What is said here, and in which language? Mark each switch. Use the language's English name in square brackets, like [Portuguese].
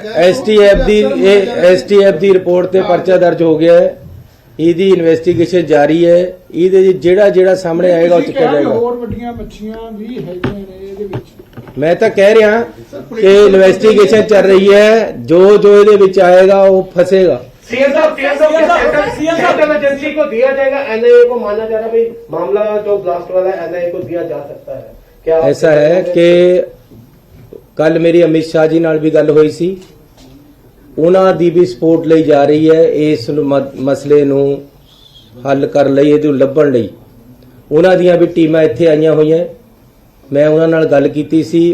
[Punjabi] ਇਹ STF ਦੀ report ਤੇ ਪਰਚਾ ਦਰਜ ਹੋ ਗਿਆ ਹੈ। ਇਹਦੀ ਇਨਵੈਸਟੀਗੇਸ਼ਨ ਜਾਰੀ ਹੈ। ਇਹਦੇ ਜਿਹੜਾ ਸਾਹਮਣੇ ਆਏਗਾ ਉਹ ਚੱਕਿਆ ਜਾਏਗਾ। ਹੋਰ ਵੱਡੀਆਂ ਮੱਛੀਆਂ ਵੀ ਹੈਗੀਆਂ ਨੇ ਇਹਦੇ ਵਿੱਚ। ਮੈਂ ਤਾਂ ਕਹਿ ਰਿਹਾ ਕਿ ਇਨਵੈਸਟੀਗੇਸ਼ਨ ਚੱਲ ਰਹੀ ਹੈ। ਜੋ ਇਹਦੇ ਵਿੱਚ ਆਏਗਾ ਉਹ [Hindi] ਫसेगा। सीएम साहब एजेंसी को दिया जाएगा, NIA को माना जा रहा है भाई मामला जो ब्लास्ट वाला है NIA को दिया जा सकता है क्या? ऐसा है कि [Punjabi] ਕੱਲ ਮੇਰੀ ਅਮਿਤ ਸ਼ਾਹ ਜੀ ਨਾਲ ਵੀ ਗੱਲ ਹੋਈ ਸੀ। ਉਹਨਾਂ ਦੀ ਵੀ ਸਪੋਰਟ ਲਈ ਜਾ ਰਹੀ ਹੈ ਇਸ ਮਸਲੇ ਨੂੰ ਹੱਲ ਕਰਨ ਲਈ, ਇਹਨੂੰ ਲੱਭਣ ਲਈ। ਉਹਨਾਂ ਦੀਆਂ ਵੀ ਟੀਮਾਂ ਇੱਥੇ ਆਈਆਂ ਹੋਈਆਂ। ਮੈਂ ਉਹਨਾਂ ਨਾਲ ਗੱਲ ਕੀਤੀ ਸੀ।